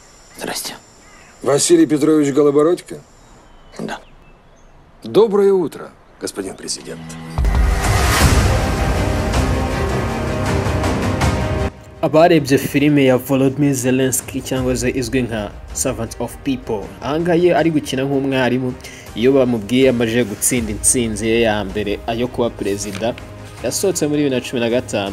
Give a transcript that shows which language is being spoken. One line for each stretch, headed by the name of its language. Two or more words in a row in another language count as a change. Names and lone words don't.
Russian: Здрасте. Василий Петрович Голобородько? Да. Доброе утро, господин президент.
Kinyarwanda: Abarebye filime ya Volodymyr Zelensky cyangwa se izwi nka Servant of People, ahangaye ari gukina nk'umwarimu iyo bamubwiye amaje gutsinda intsinzi ye ya mbere ayo kuba perezida yasohotse muri 2015.